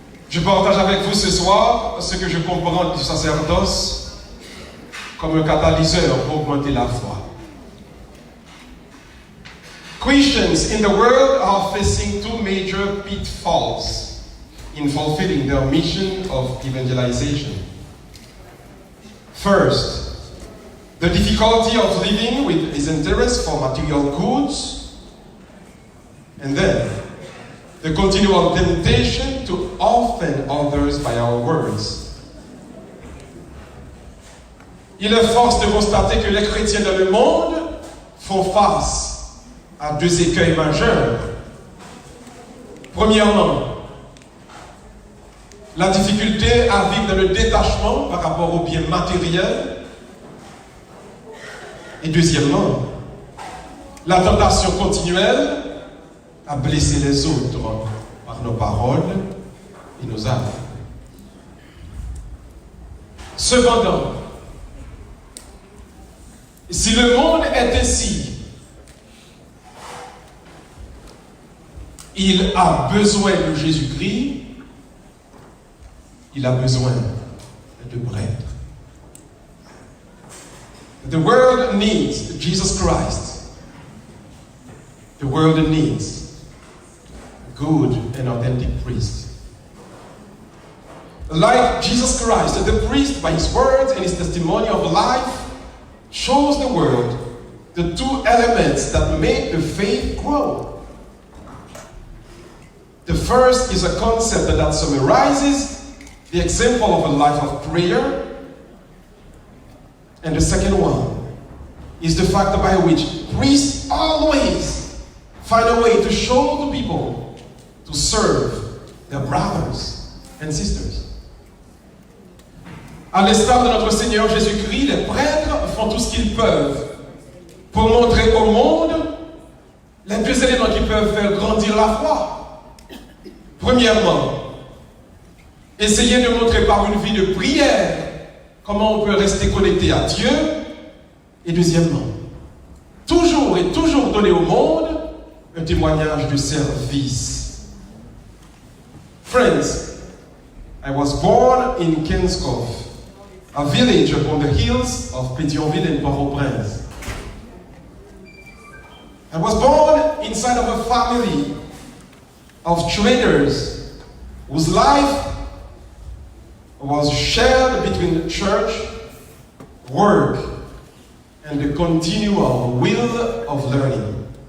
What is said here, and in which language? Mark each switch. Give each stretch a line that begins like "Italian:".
French: Je partage avec vous ce soir ce que je comprends du sacerdoce comme un catalyseur pour augmenter la foi.
English: Christians in the world are facing two major pitfalls in fulfilling their mission of evangelization. First, the difficulty of living with his interest for material goods, and then the continual temptation to offend others by our words.
French: Il est force de constater que les chrétiens dans le monde font face à deux écueils majeurs. Premièrement, la difficulté à vivre dans le détachement par rapport aux biens matériels. Et deuxièmement, la tentation continuelle à blesser les autres par nos paroles et nos actes. Cependant, si le monde est ainsi, il a besoin de Jésus-Christ, il a besoin de prêtres.
English: The world needs Jesus Christ. The world needs good and authentic priest. Like Jesus Christ, the priest, by his words and his testimony of life, shows the world the two elements that make the faith grow. The first is a concept that summarizes the example of a life of prayer. And the second one is the fact by which priests always find a way to show the people to serve their brothers and sisters.
French: À l'instar de notre Seigneur Jésus-Christ, les prêtres font tout ce qu'ils peuvent pour montrer au monde les deux éléments qui peuvent faire grandir la foi. Premièrement, essayer de montrer par une vie de prière comment on peut rester connecté à Dieu. Et deuxièmement, toujours et toujours donner au monde un témoignage de service.
English: Friends, I was born in Kenskov, a village upon the hills of Pétionville in Port-au-Prince. I was born inside of a family of traders whose life was shared between church, work, and the continual will of learning.